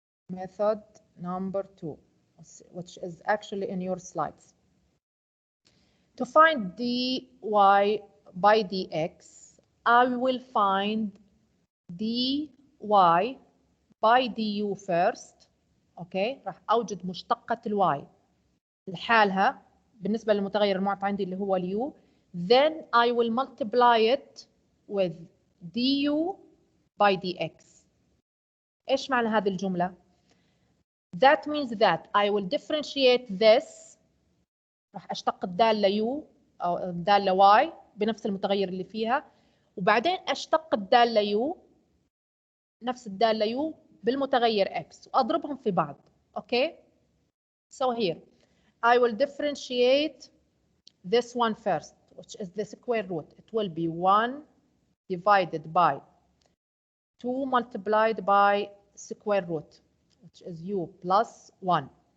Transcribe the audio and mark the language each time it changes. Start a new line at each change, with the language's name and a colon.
English: Method number 2, which is actually in your slides. To find dy by dx, I will find dy by du first.
Arabic: Okay, راح أوجد مشتقة الواي لحالها بالنسبة للمتغير المعطى عندي اللي هو اليو.
English: Then I will multiply it with du by dx.
Arabic: إيش معنى هذه الجملة؟ That means that I will differentiate this. راح أشتق الدالة u أو الدالة y بنفس المتغير اللي فيها، وبعدين اشتق الدالة U نفس الدالة U بالمتغير X وأضربهم في بعض.
English: Okay? So here I will differentiate this one first, which is the square root. It will be 1 divided by 2 multiplied by square root, which is U plus 1.